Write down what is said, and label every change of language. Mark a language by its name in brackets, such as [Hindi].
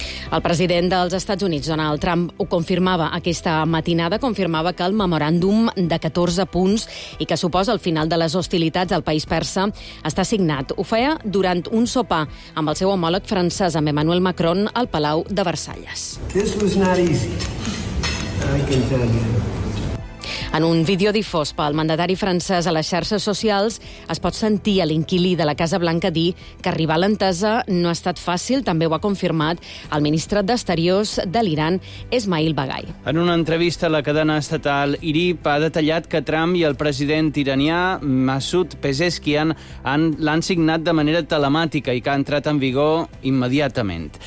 [Catalan] El president dels Estats Units, Donald Trump, ho confirmava aquesta matinada, confirmava que el memoràndum de 14 punts i que suposa el final de les hostilitats al país persa està signat. Ho feia durant un sopar amb el seu homòleg francès, amb Emmanuel Macron, al Palau de Versalles. [English] This was not easy, I can tell you. [Catalan] En un vídeo difós pel mandatari francès a les xarxes socials, es pot sentir a l'inquilí de la Casa Blanca dir que arribar a l'entesa no ha estat fàcil, també ho ha confirmat el ministre d'Exteriors de l'Iran, Esmail Baghaei. En una entrevista a la cadena estatal IRIP ha detallat que Trump i el president iranià Masoud Pezeshkian l'han signat de manera telemàtica i que ha entrat en vigor immediatament.